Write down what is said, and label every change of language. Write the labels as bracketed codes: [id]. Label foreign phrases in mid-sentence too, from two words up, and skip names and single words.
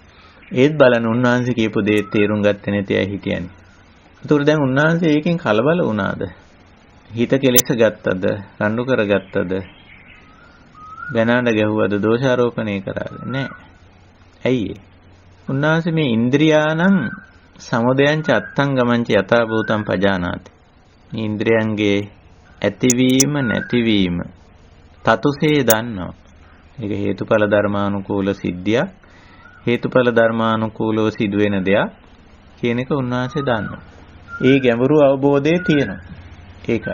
[si] ඒත් බලන්න උන්වහන්සේ කියපු දේ තේරුම් ගත්තේ නැති අය හිටියන්නේ. ඒතකොට දැන් උන්වහන්සේ ඒකෙන් කලබල වුණාද? හිත කෙලෙස ගත්තද? රණ්ඩු කරගත්තද? බැනඳ ගැහුවද? දෝෂාරෝපණය කරාද? නැහැ. ඇයි ඒ? උන්වහන්සේ මේ [pi] ඉන්ද්‍රියානම් සමුදයං ච අත්තංගමං ච යථා භූතං පජානාති. [si] මේ ඉන්ද්‍රියන්ගේ ඇතිවීම නැතිවීම තතුසේ දන්නවා. ඒක හේතුඵල ධර්මානුකූල සිද්ධියක්. හේතුඵල ධර්මානුකූලව සිදුවෙන දෙයක් කියන එක උන්වහන්සේ දන්නවා. ඒ ගැඹුරු අවබෝධය තියෙනවා. ඒකයි.